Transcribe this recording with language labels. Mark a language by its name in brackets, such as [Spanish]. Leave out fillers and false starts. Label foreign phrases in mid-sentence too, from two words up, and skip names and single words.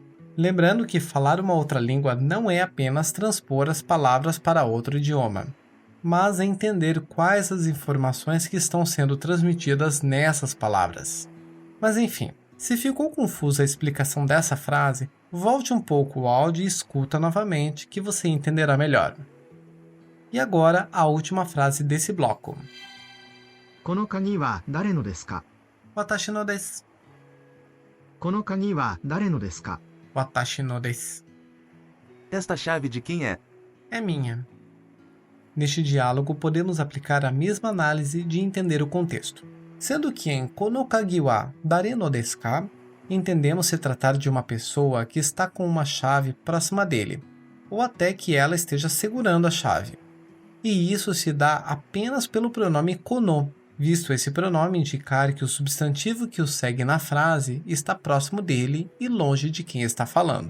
[Portuguese] Lembrando que falar uma outra língua não é apenas transpor as palavras para outro idioma, mas é entender quais as informações que estão sendo transmitidas nessas palavras. Mas enfim, se ficou confusa a explicação dessa frase, volte um pouco o áudio e escuta novamente que você entenderá melhor. E agora a última frase desse bloco. [Japanese] この鍵は誰のですかわたしのです. この鍵は誰のですかわたしのです. [Portuguese] Esta chave de quem é? É minha. Neste diálogo podemos aplicar a mesma análise de entender o contexto. Sendo que em [Japanese] この鍵は誰のですか, [Portuguese] entendemos se tratar de uma pessoa que está com uma chave próxima dele, ou até que ela esteja segurando a chave. E isso se dá apenas pelo pronome kono, visto esse pronome indicar que o substantivo que o segue na frase está próximo dele e longe de quem está falando.